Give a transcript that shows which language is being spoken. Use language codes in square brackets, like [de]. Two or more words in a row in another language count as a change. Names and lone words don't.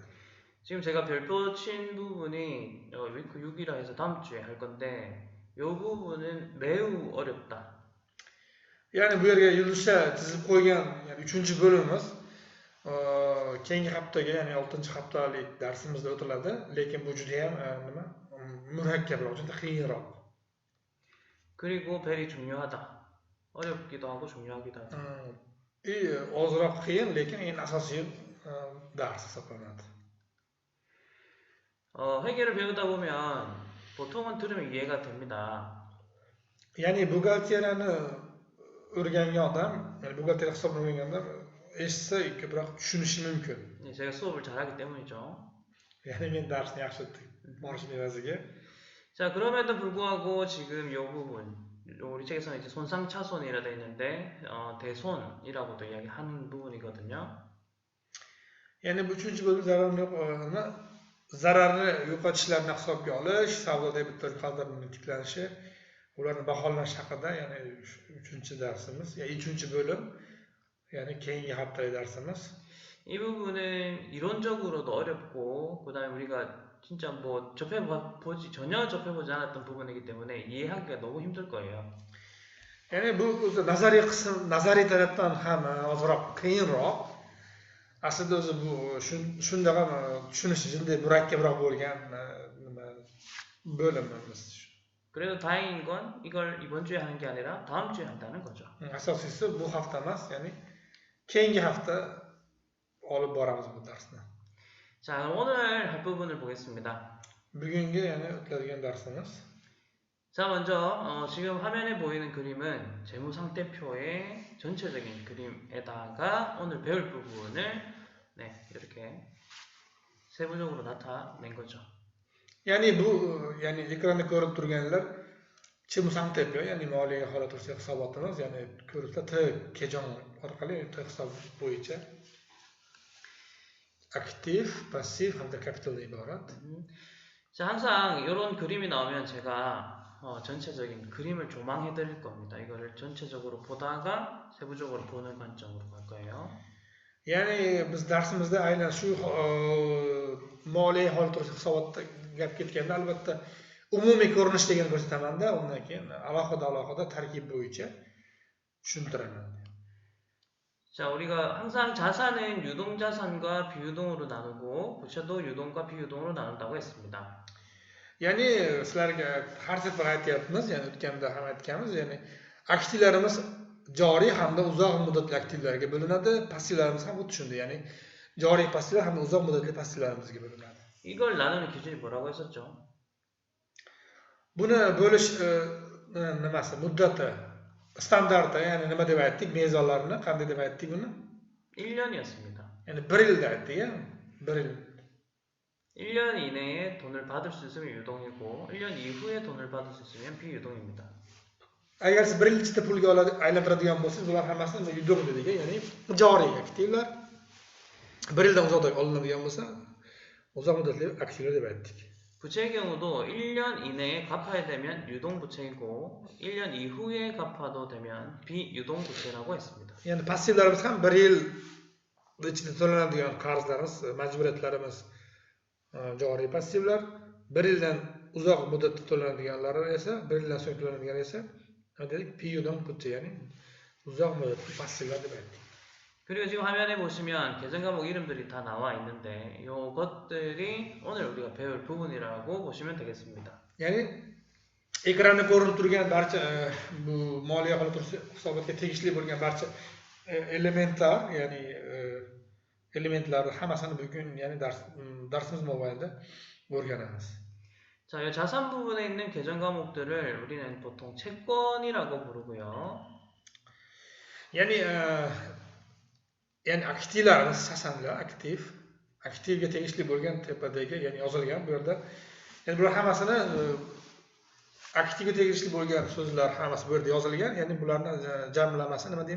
[ko] 지금 제가 별표 친 부분이 위크 6이라 해서 다음 주에 할 건데 이 부분은 매우 어렵다. [uz] Ya'ni bu yerga yulduzcha chizib qo'ygan, ya'ni 3-chi bo'limimiz keyingi haftaga, ya'ni 6-chi haftalik darsimizda o'tiladi, lekin bu juda ham murakkabroq, juda qiyinroq. [ko] 그리고 very 중요하다. 어렵기도 하고 중요하기도 하다. [uz] ozroq qiyin, lekin eng asosiy dars hisoblanadi. [ko] 회계를 배우다 보면 보통은 들으면 이해가 됩니다. [uz] Ya'ni buxgalteriyani o'rgangan odam, ya'ni buxgalteriya hisobini o'rgangan odam eshitsa ko'proq tushunishi mumkin. [ko] 제가 수업을 잘하기 때문이죠. [uz] Ya'ni men darsni yaxshi borishim evaziga. [ko] 자, 그럼에도 불구하고 지금 이 부분, 우리 책에서는 이제 손상차손이라 되어 있는데 대손이라고도 이야기하는 부분이거든요. [uz] Ya'ni bu 3-chi bo'lim zararni yo'qotishlarni hisobga olish, savdo debitor qadrining tiklanishi, ularni baholash haqida, ya'ni 3-chi darsimiz, ya'ni 3-chi bo'lim, ya'ni keyingi haftalik darsimiz. [ko] 이 부분은 이론적으로도 어렵고 그다음에 우리가 진짜 뭐 전혀 접해보지 않았던 부분이기 때문에 이해하기가 너무 힘들 거예요. [uz] Ya'ni bu o'zi nazariy qism, nazariy tarafdan ham ozroq qiyinroq. Aslida o'zi bu shunday ham tushunishi juda murakkabroq bo'lgan bo'limimiz. [ko] 그래도 다행인 건 이걸 이번 주에 하는 게 아니라 다음 주에 한다는 거죠. [uz] Asosiysi bu hafta emas, ya'ni keyingi hafta olib boramiz bu darsni. [ko] 자, 그럼 오늘 할 부분을 보겠습니다. [uz] Bugungi, ya'ni o'tiladigan darsimiz. [ko] 자, 자, 먼저 지금 화면에 보이는 그림은 재무상태표의 전체적인 그림에다가 오늘 배울 부분을 네, 이렇게 세부적으로 나타낸 거죠. [uz] Ya'ni bu ya'ni ekranda ko'rib turganlar Chimsantepe, ya'ni moliya holati to'g'risida hisobotimiz, ya'ni ko'ribsa T kejon orqali T hisob bo'yicha aktiv, passiv hamda kapitaldan iborat. [ko] 자, 항상 이런 그림이 나오면 제가 전체적인 그림을 조망해 드릴 겁니다. 이거를 전체적으로 보다가 세부적으로 보는 관점으로 갈 거예요. [uz] Ya'ni biz darsimizda aynan shu moliya holati to'g'risida hisobotda gap ketganda albatta umumiy ko'rinish degan ko'rsatamanda, undan keyin alohida tarkib bo'yicha tushuntiraman. [ko] 자, 우리가 항상 자산은 유동자산과 비유동으로 나누고 부채도 유동과 비유동으로 나눈다고 했습니다. [uz] Ya'ni sizlarga har safar aytyapmiz, ya'ni o'tganda ham aytganmiz, ya'ni aktivlarimiz joriy hamda uzoq muddatli aktivlarga bo'linadi, passivlarimiz ham xuddi shunday, ya'ni joriy passivlar hamda uzoq muddatli passivlarimizga bo'linadi. [ko] 이걸 나누는 기준이 뭐라고 했었죠? [uz] Buni bo'lish nimasi, muddati, standarti, ya'ni nima deb aytdik, mezonlarini qanday deb aytdik buni? [ko] 1년이었습니다. [uz] Ya'ni 1 yilda aytdik, 1 yil. [ko] 1년 이내에 돈을 받을 수 있으면 유동이고 1년 이후에 돈을 받을 수 있으면 비유동입니다. [uz] Agar siz 1 yil ichida pulga aylantiradigan bo'lsangiz, bular hammasini yudoq dedik, ya'ni joriy aktivlar. 1 yildan uzoqda olinadigan bo'lsa, uzoq muddatli aktivlar deb aytdik. [ko] 부채의 경우도 1년 이내에 갚아야 되면 유동 부채이고 1년 이후에 갚아도 되면 비유동 부채라고 했습니다. [uz] Ya'ni passivlarimiz ham 1 yil ichida to'lanadigan qarzlarimiz, majburiyatlarimiz joriy passivlar, 1 yildan uzoq muddatda to'lanadiganlari esa, 1 yildan so'ng to'lanadiganlar esa, dedik, [ko] 비유동 부채, [uz] ya'ni uzoq muddatli passivlar deb aytdik. [ko] 그리고 지금 화면에 보시면 계정 과목 이름들이 다 나와 있는데 이것들이 오늘 우리가 배울 부분이라고 보시면 되겠습니다. [uz] Ya'ni ekranda ko'rinib turgan barcha bu moliya holati hisobotga tegishli bo'lgan barcha elementlar, ya'ni elementlarni hammasini bugun, ya'ni darsimiz mobaynida o'rganamiz. [ko] 자, 이 자산 부분에 있는 계정 과목들을 우리는 보통 채권이라고 부르고요. [uz] Ya'ni aktivlarimiz, asosanlar aktivga tegishli bo'lgan tepadagi, ya'ni yozilgan bu yerda. Ya'ni bular hammasini aktivga tegishli bo'lgan so'zlar hammasi bu yerda yozilgan. Ya'ni bularning jamlamasi nima deymiz?